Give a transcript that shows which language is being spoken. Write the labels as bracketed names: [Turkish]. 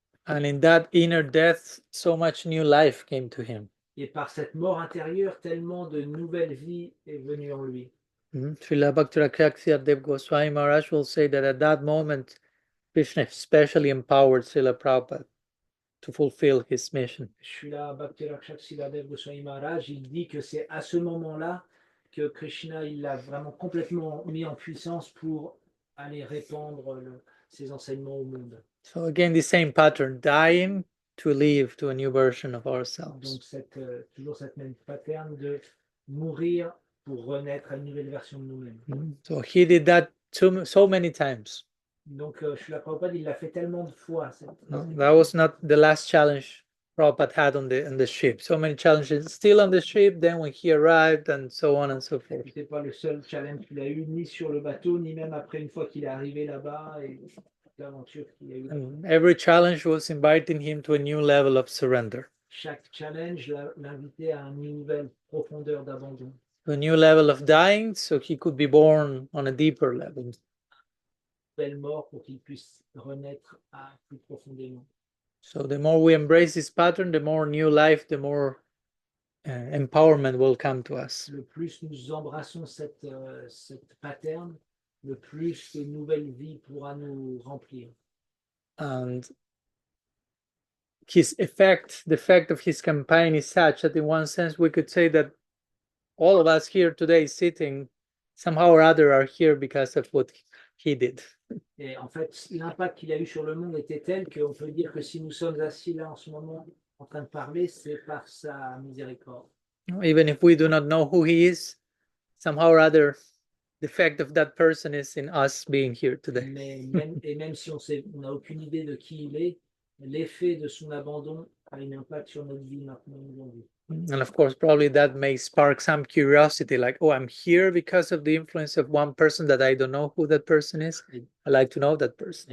[English] And in that inner death, so much new life came to him. [French] Et par cette mort intérieure, tellement de nouvelle vie est venue en lui. [English] Srila Bhakti Dev Goswami Maharaj will say that at that moment, Krishna especially empowered Srila Prabhupada to fulfill his mission. [French] Srila Bhakti Dev Goswami Maharaj, il dit que c'est à ce moment-là que Krishna il l'a vraiment complètement mis en puissance pour aller répandre ses enseignements au monde. [English] So again, the same pattern, dying to live to a new version of ourselves. [French] Donc toujours cette même pattern de mourir pour renaître à une nouvelle version de nous-mêmes. [English] So he did that so many times. [French] Donc Srila Prabhupada il l'a fait tellement de fois. [English] That was not the last challenge Prabhupada had on the ship. So many challenges still on the ship, then when he arrived, and so on and so forth. [French] C'était pas le seul challenge qu'il a eu, ni sur le bateau, ni même après une fois qu'il est arrivé là-bas et l'aventure qu'il a eu. [English] And every challenge was inviting him to a new level of surrender. [French] Chaque challenge l'invitait à une nouvelle profondeur d'abandon. [English] A new level of dying, so he could be born on a deeper level. [French] Belle mort pour qu'il puisse renaître à plus profondément. [English] So the more we embrace this pattern, the more new life, the more empowerment will come to us. [French] Le plus nous embrassons cette pattern, le plus de nouvelle vie pourra nous remplir. [English] And the effect of his campaign is such that in one sense we could say that all of us here today sitting somehow or other are here because of what he did. [French] Et en fait, l'impact qu'il a eu sur le monde était tel qu'on peut dire que si nous sommes assis là en ce moment en train de parler, c'est par sa miséricorde. [English] Even if we do not know who he is, somehow or other, the effect of that person is in us being here today. [French] Mais même si on n'a aucune idée de qui il est, l'effet de son abandon a un impact sur notre vie maintenant aujourd'hui. [English] And of course, probably that may spark some curiosity, like, oh, I'm here because of the influence of one person that I don't know who that person is. I like to know that person.